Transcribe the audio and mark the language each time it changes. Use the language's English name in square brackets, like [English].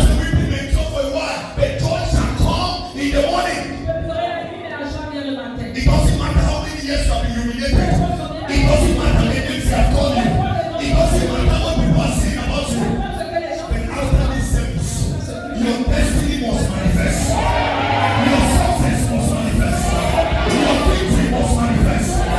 [English] says weeping may endure for a while, but joy shall come in the morning. [French] Tu peux pleurer la nuit, mais la joie vient le matin. [English] It doesn't matter how many years you have been humiliated. It doesn't matter the names they have called you. It doesn't matter what people are saying about you. But after this service, your destiny must manifest. Your success must manifest. Your victory must manifest.